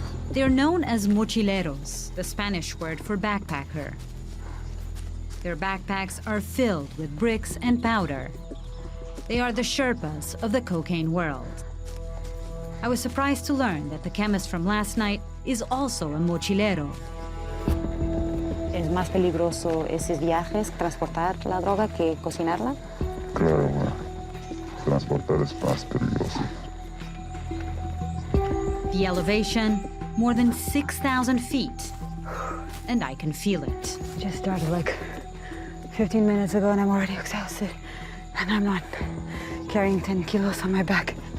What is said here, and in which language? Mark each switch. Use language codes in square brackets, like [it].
[en] They're known as mochileros, the Spanish word for backpacker. Their backpacks are filled with bricks and powder. They are the Sherpas of the cocaine world. I was surprised to learn that the chemist from last night is also a mochilero. [es] ¿Es más peligroso esos viajes, transportar la droga, que cocinarla? Claro, bueno. Transportar es más peligroso. [en] The elevation, more than 6,000 feet. And I can feel it. Just started like 15 minutes ago and I'm already exhausted. And I'm not carrying 10 kilos on my back.